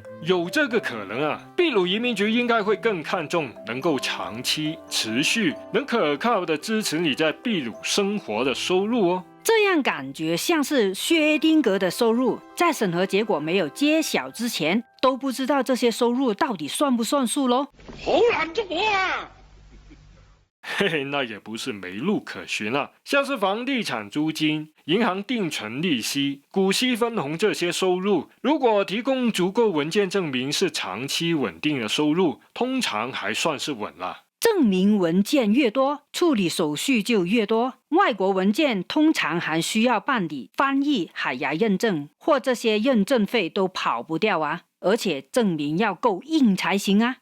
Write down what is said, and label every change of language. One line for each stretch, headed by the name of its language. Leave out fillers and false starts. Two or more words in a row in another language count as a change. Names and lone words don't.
Chinese: 有这个可能啊，秘鲁移民局应该会更看重能够长期、持续、能可靠的支持你在秘鲁生活的收入哦。这样感觉像是薛丁格的收入，在审核结果没有揭晓之前，都不知道这些收入到底算不算数咯。好難捉摸啊！嘿嘿，那也不是没路可循啊，像是房地產租金、銀行定存利息、股息分紅這些收入，如果提供足夠文件證明是長期穩定的收入，通常還算是穩啦。證明文件越多，處理手續就越多。外國文件通常還需要辦理翻譯、海牙認證，或這些認證費都跑不掉啊，而且證明要夠硬才行啊。